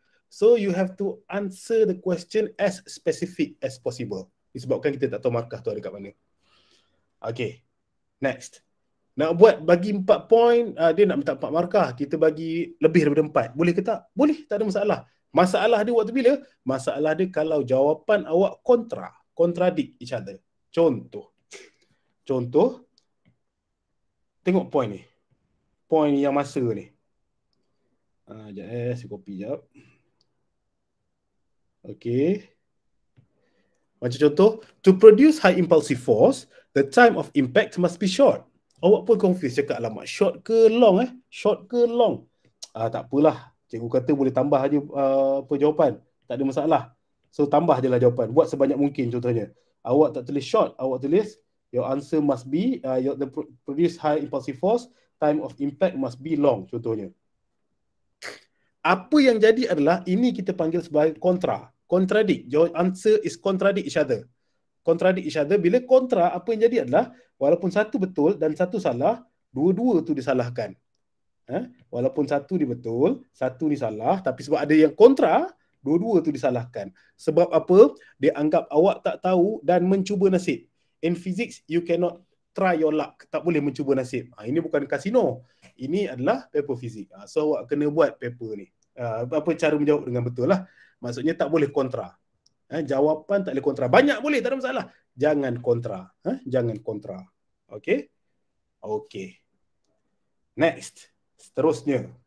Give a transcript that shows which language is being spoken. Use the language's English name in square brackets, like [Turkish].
[English] So you have to answer the question as specific as possible. [Malay] Disebabkan kita tak tahu markah tu ada kat mana. Okay, next. Nak buat bagi 4 point, dia nak minta 4 markah, kita bagi lebih daripada 4. Boleh ke tak? Boleh, tak ada masalah. Masalah dia waktu bila? Masalah dia kalau jawapan awak contradict each other. Contoh. Tengok point ni. Point yang masa ni. Sekejap saya copy sekejap. [English] Okay. Macam contoh, to produce high impulsive force, The time of impact must be short. [Malay] Awak pun confused cakap, alamak, short ke long Short ke long? Tak apalah. Cikgu kata boleh tambah aja jawapan. Tak ada masalah. So tambah je lah jawapan. Buat sebanyak mungkin contohnya. Awak tak tulis short, awak tulis your answer must be the produce high impulsive force, time of impact must be long contohnya. Apa yang jadi adalah ini kita panggil sebagai contradict. [English] Your answer is contradict each other. [Malay] Contradict each other. Bila kontra, apa yang jadi adalah walaupun satu betul dan satu salah, dua-dua tu disalahkan. Walaupun satu ni betul, satu ni salah, tapi sebab ada yang kontra, dua-dua tu disalahkan. Sebab apa? Dia anggap awak tak tahu dan mencuba nasib. [English] In physics, you cannot try your luck. [Malay] Tak boleh mencuba nasib. Ini bukan kasino. Ini adalah paper fizik. So awak kena buat paper ni. Cara menjawab dengan betul lah. Maksudnya tak boleh kontra. Jawapan tak boleh kontra. Banyak boleh, tak ada masalah. Jangan kontra. Jangan kontra. Okay? Okay. Next. Seterusnya.